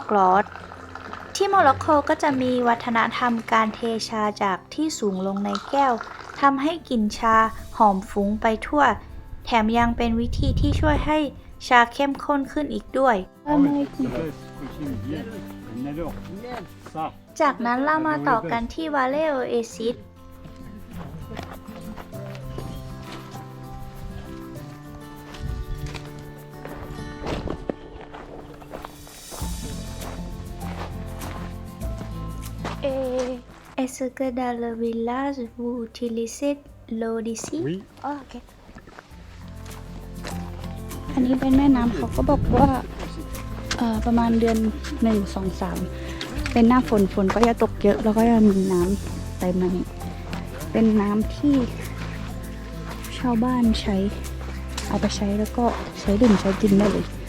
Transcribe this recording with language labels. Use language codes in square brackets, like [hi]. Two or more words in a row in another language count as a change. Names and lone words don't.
[th] ร้อนที่โมร็อกโกก็จะมีวัฒนธรรมการเทชาจากที่สูงลงในแก้วทำให้กลิ่นชาหอมฟุ้งไปทั่วแถมยังเป็นวิธีที่ช่วยให้ชาเข้มข้นขึ้นอีกด้วย จากนั้นเรามาต่อกันที่วาเลโอเอซิส [fr] Est-ce que dans le village vous utilisez l'eau d'ici? Oui. Oh, ok. [th] อันนี้เป็นแม่น้ำเขาก็บอกว่าประมาณเดือน1 2 3เป็นหน้าฝนก็จะตกเยอะแล้วก็จะมีน้ำเต็มมานี่เป็นน้ำที่ชาวบ้านใช้เอาไปใช้แล้วก็ใช้ดื่มใช้กินได้เลย